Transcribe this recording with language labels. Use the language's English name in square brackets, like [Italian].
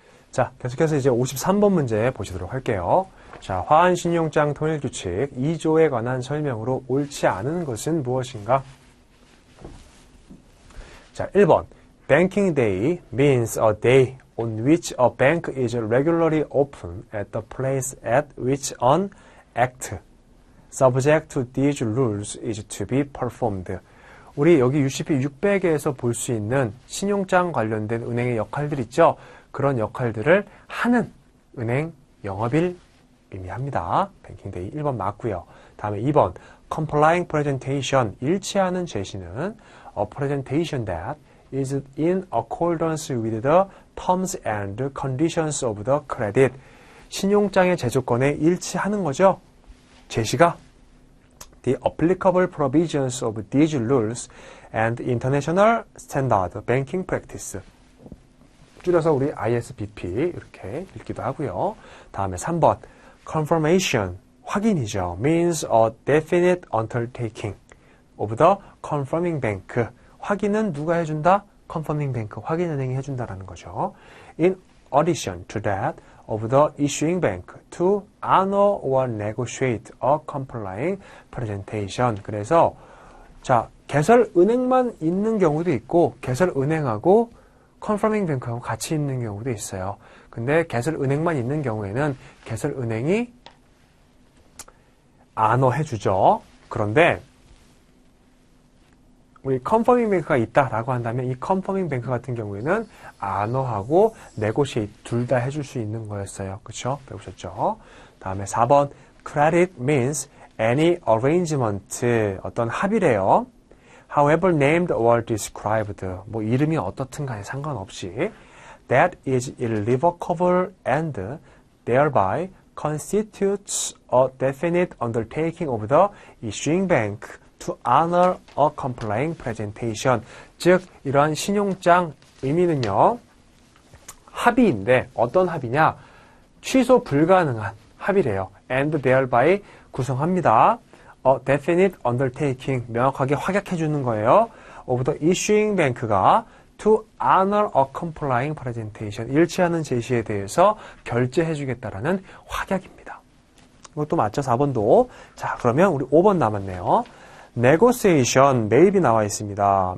[Korean] 자, 계속해서 이제 53번 문제 보시도록 할게요. 자, 화환신용장 통일규칙 2조에 관한 설명으로 옳지 않은 것은 무엇인가? 자, 1번. [English] Banking day means a day on which a bank is regularly open at the place at which an act subject to these rules is to be performed. [Korean] 우리 여기 UCP 600에서 볼 수 있는 신용장 관련된 은행의 역할들 있죠? 그런 역할들을 하는 은행 영업일 의미합니다. 뱅킹데이 1번 맞고요. 다음에 2번 [English] complying presentation [Korean] 일치하는 제시는 [English] a presentation that is in accordance with the terms and conditions of the credit. [Korean] 신용장의 제조건에 일치하는 거죠. 제시가 [English] the applicable provisions of these rules and international standard banking practice. [Korean] 줄여서 우리 ISBP 이렇게 읽기도 하고요. 다음에 3번 confirmation 확인이죠. [English] means a definite undertaking of the confirming bank. [Korean] 확인은 누가 해준다? confirming bank, 확인은행이 해준다라는 거죠. [English] In addition to that, of the issuing bank to honor or negotiate a complying presentation. [Korean] 그래서 자 개설은행만 있는 경우도 있고 개설은행하고 confirming bank하고 같이 있는 경우도 있어요. 근데 개설은행만 있는 경우에는 개설은행이 honor 해주죠. 그런데 우리 confirming bank가 있다라고 한다면 이 confirming bank 같은 경우에는 honor하고 negotiate 둘 다 해줄 수 있는 거였어요. 그렇죠? 배우셨죠? 다음에 4번 [English] credit means any arrangement [Korean] 어떤 합의래요. [English] However named or described [Korean] 뭐 이름이 어떻든 간에 상관없이 [English] that is irrevocable and thereby constitutes a definite undertaking of the issuing bank to honor a complying presentation. [Korean] 즉 이러한 신용장 의미는요. 합의인데 어떤 합의냐? 취소 불가능한 합의래요. [English] and thereby [Korean] 구성합니다. [English] A definite undertaking [Korean] 명확하게 확약해 주는 거예요. [English] of the issuing bank가 to honor a complying presentation [Korean] 일치하는 제시에 대해서 결제해 주겠다라는 확약입니다. 이것도 맞죠? 4번도. 자, 그러면 우리 5번 남았네요. negotiation 매입이 나와 있습니다.